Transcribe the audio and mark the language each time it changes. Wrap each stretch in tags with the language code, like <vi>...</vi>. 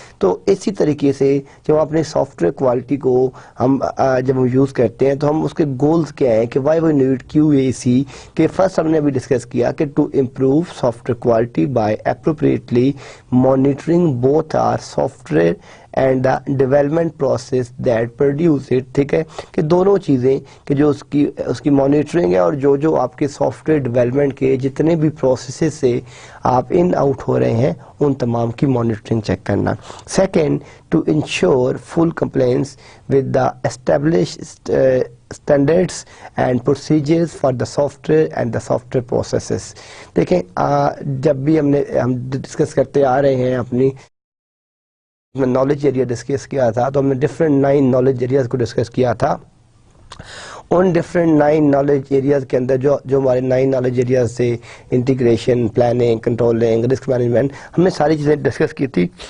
<ur>تو اسی طریقے سے جب ہم اپنے سافٹ ویئر کوالٹی کو جب ہم یوز کرتے ہیں تو ہم اس کے گولز کیا ہیں کہ</ur> <en>Why we need QAC کہ first ہم نے ابھی ڈسکس کیا کہ to improve software quality by appropriately monitoring both are software and the development process that produce it.</en> <ur>ٹھیک ہے کہ دونوں چیزیں کہ جو اس کی مانیٹرنگ ہے اور جو آپ کے سافٹ ویئر ڈیولپمنٹ کے جتنے بھی پروسیسز سے آپ ان آؤٹ ہو رہے ہیں ان تمام کی مانیٹرنگ چیک کرنا.</ur> <en>Second to ensure full compliance with the established standards and procedures for the software and the software processes.</en> <ur>دیکھیں جب بھی ہم ڈسکس کرتے آ رہے ہیں اپنی نالج ایریا ڈسکس کیا تھا تو ہم نے ڈفرینٹ 9 نالج ایریاز کو ڈسکس کیا تھا. ان ڈفرینٹ 9 نالج ایریاز کے اندر جو ہمارے 9 نالج ایریاز سے integration planning controlling risk management ہم نے ساری چیزیں ڈسکس کی تھی.</ur>